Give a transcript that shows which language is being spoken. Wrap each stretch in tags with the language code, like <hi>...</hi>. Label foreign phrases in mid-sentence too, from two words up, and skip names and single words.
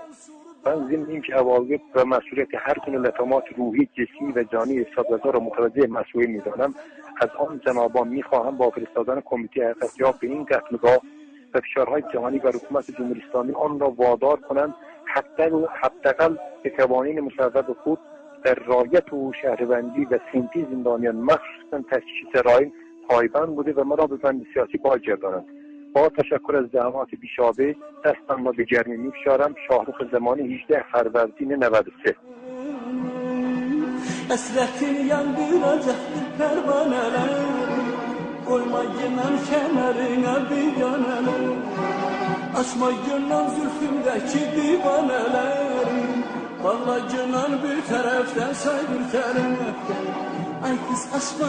<fa>من ضمن اینکه عواقب و مسئولیت هر گونه لطمات روحی، جسمی و جانی حساب‌رسا را متوجه مسئول می‌دانم، از آن جنابان می‌خواهم با فرستادن کمیته حقیقت‌یاب به این قتلگاه و فشارهای جهانی و حکومت جمهوری اسلامی آن را وادار کنند حداقل به قوانین مصوب خود در رعایت و شهروندی و سنتی زندانیان مخصوصا تفتیش جرایم پایبند بوده و مرا به بند سیاسی بازگردانند. با تشکر از زحمات بیشابه دستم را به گرمی می‌فشارم. شاهرخ زمانی 18 فروردین 93.</fa> <az>Əsrətin yandıracaq pərvanələr Qoyma yenən kənərinə biganələr Açma yenən zülfümdəki divanələr Bağla yenən bir tərəfdən say bir tərəfdən Ay kız açma</az>